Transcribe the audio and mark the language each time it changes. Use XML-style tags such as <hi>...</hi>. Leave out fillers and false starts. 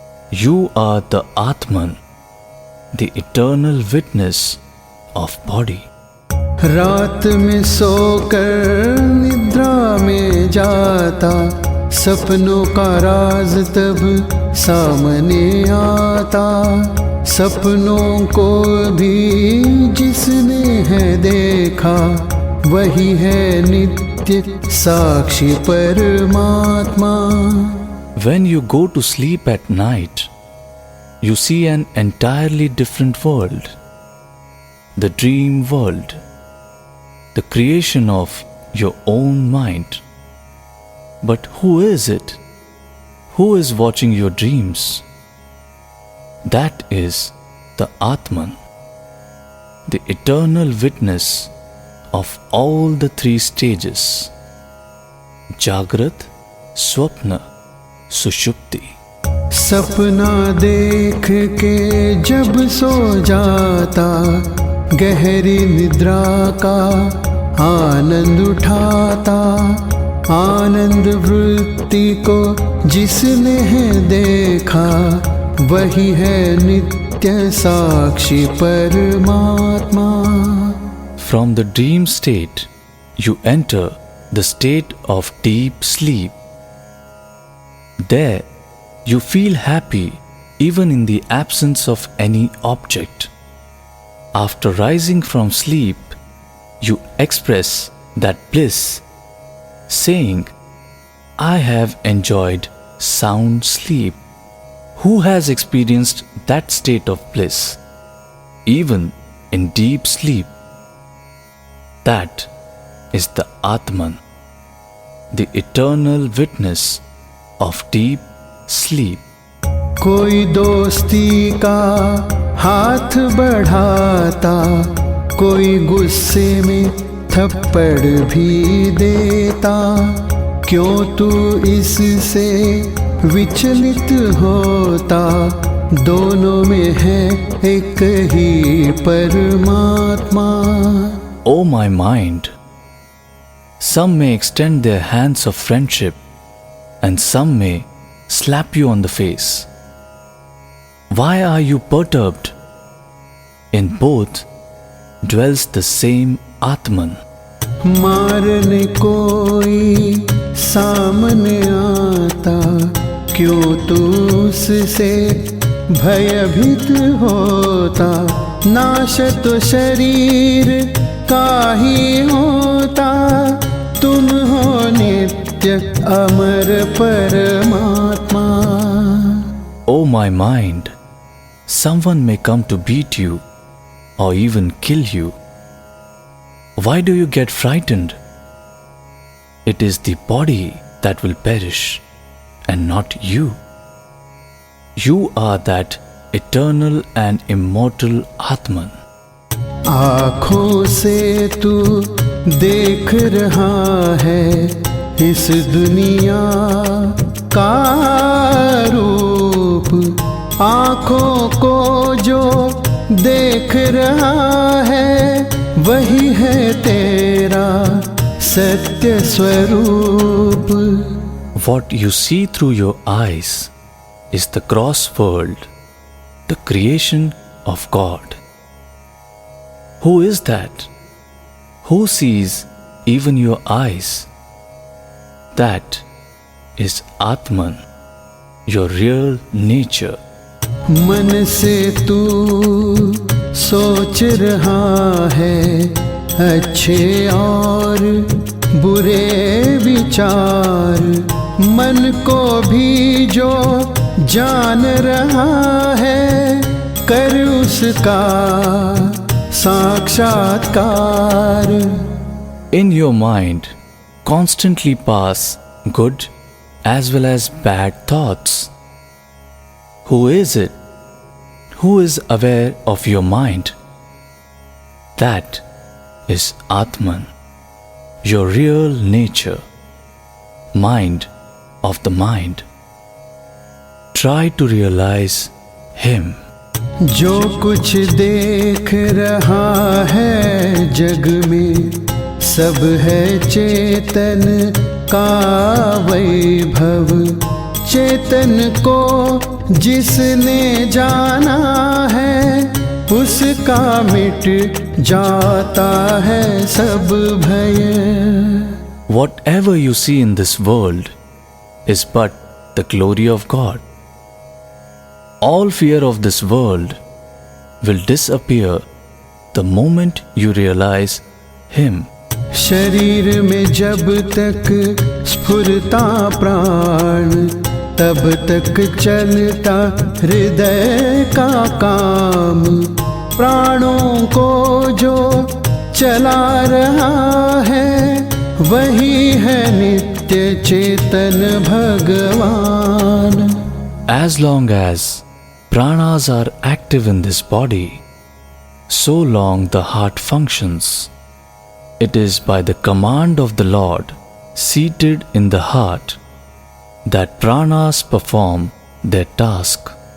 <en>You are the Atman, the eternal witness of body.</en> <hi>रात में सोकर निद्रा में जाता, सपनों का राज तब सामने आता। सपनों को भी जिसने है देखा, वही है नित्य साक्षी परमात्मा।</hi> <en>When you go to sleep at night, you see an entirely different world, the dream world, the creation of your own mind. But who is it? Who is watching your dreams? That is the Atman, the eternal witness of all the three stages: Jagrat, Swapna, सुषुप्ति।</en> <hi>सपना देख के जब सो जाता, गहरी निद्रा का आनंद उठाता। आनंद वृत्ति को जिसने है देखा, वही है नित्य साक्षी परमात्मा।</hi> <en>From the dream state, you enter the state of deep sleep. There, you feel happy even in the absence of any object. After rising from sleep, you express that bliss, saying, I have enjoyed sound sleep. Who has experienced that state of bliss, even in deep sleep? That is the Atman, the eternal witness of deep sleep.</en> <hi>कोई दोस्ती का हाथ बढ़ाता, कोई गुस्से में थप्पड़ भी देता, क्यों तू इससे विचलित होता? दोनों में है एक ही परमात्मा.</hi> <en>O my mind, some may extend their hands of friendship and some may slap you on the face. Why are you perturbed? In both dwells the same Atman.</en> <hi>मारने कोई सामने आता, क्यों तू उससे भयभीत होता? नाश तो शरीर का ही होता, तुम हो नित्य अमर परमात्मा.</hi> <en>O my mind, someone may come to beat you or even kill you. Why do you get frightened? It is the body that will perish and not you. You are that eternal and immortal Atman.</en> <hi>आँखों से तू देख रहा है इस दुनिया का रूप, आँखों को जो देख रहा है वही है तेरा सत्य स्वरूप.</hi> <en>What you see through your eyes is the gross world, the creation of God. Who is that? Who sees even your eyes? That is Atman, your real nature.</en> <hi>मन से तू सोच रहा है अच्छे और बुरे विचार, मन को भी जो जान रहा है कर उसका साक्षात्कार.</hi> <en>In your mind constantly pass good as well as bad thoughts. Who is it? Who is aware of your mind? That is Atman, your real nature, mind of the mind. Try to realize Him.</en> <hi>जो कुछ देख रहा है जग में सब है चेतन का वैभव. चेतन को जिसने जाना है उसका मिट जाता है सब भय.</hi> <en>Whatever you see in this world is but the glory of God. All fear of this world will disappear the moment you realize Him.</en> <hi>शरीर में जब तक स्फुरता प्राण तब तक चलता हृदय का काम. प्राणों को जो चला रहा है वही है नित्य चेतन भगवान.</hi> <en>As long as pranas are active in this body, so long the heart functions. It is by the command of the Lord, seated in the heart, that pranas perform their task.</en>